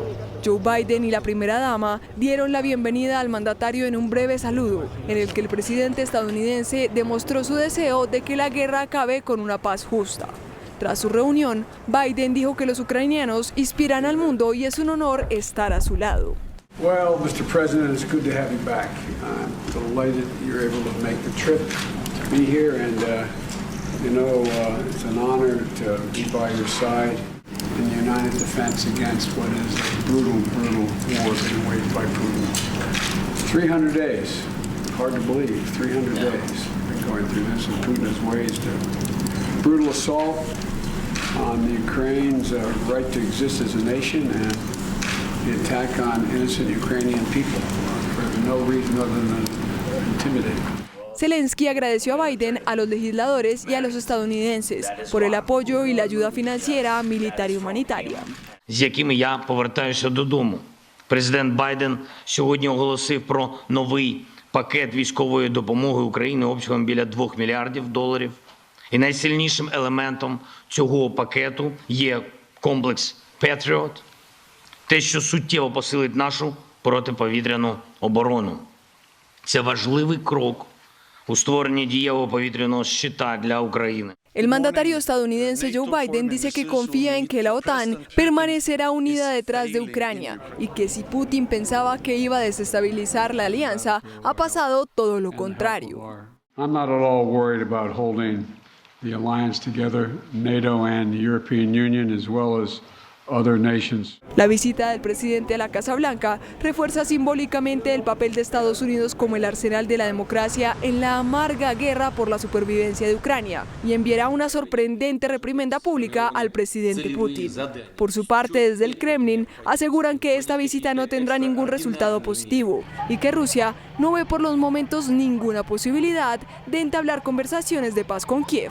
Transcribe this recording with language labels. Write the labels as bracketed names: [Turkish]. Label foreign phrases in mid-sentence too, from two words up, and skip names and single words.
[Spanish] Joe Biden y la primera dama dieron la bienvenida al mandatario en un breve saludo, en el que el presidente estadounidense demostró su deseo de que la guerra acabe con una paz justa. Tras su reunión, Biden dijo que los ucranianos inspiran al mundo y es un honor estar a su lado. [English] Well, Mr. President, it's good to have you back. I'm delighted you're able to make the trip to be here, and it's an honor to be by your side in the united defense against what is a brutal, brutal war being waged by Putin. 300 days, hard to believe, 300 days we've been going through this, and Putin has waged a brutal assault on the Ukraine's right to exist as a nation and the attack on innocent Ukrainian people for no reason other than intimidating. [Spanish] Zelensky agradeció a Biden, a los legisladores y a los estadounidenses por el apoyo y la ayuda financiera, militar y humanitaria. [Ukrainian] З якими я повертаюся додому. Президент Байден сьогодні оголосив про новий пакет військової допомоги Україні обсягом біля $2 мільярдів. І найсильнішим елементом цього пакету є комплекс Patriot, те, що суттєво посилить нашу протиповітряну оборону. Це важливий крок у створенні дієвого повітряного щита для України. [Spanish] El mandatario estadounidense Joe Biden dice que confía en que la OTAN permanecerá unida detrás de Ucrania y que si Putin pensaba que iba a desestabilizar la alianza, ha pasado todo lo contrario. [English] I'm not at all worried about holding the alliance together, NATO and the European Union, as well as other nations. [Spanish] La visita del presidente a la Casa Blanca refuerza simbólicamente el papel de Estados Unidos como el arsenal de la democracia en la amarga guerra por la supervivencia de Ucrania y enviará una sorprendente reprimenda pública al presidente Putin. Por su parte, desde el Kremlin aseguran que esta visita no tendrá ningún resultado positivo y que Rusia no ve por los momentos ninguna posibilidad de entablar conversaciones de paz con Kiev.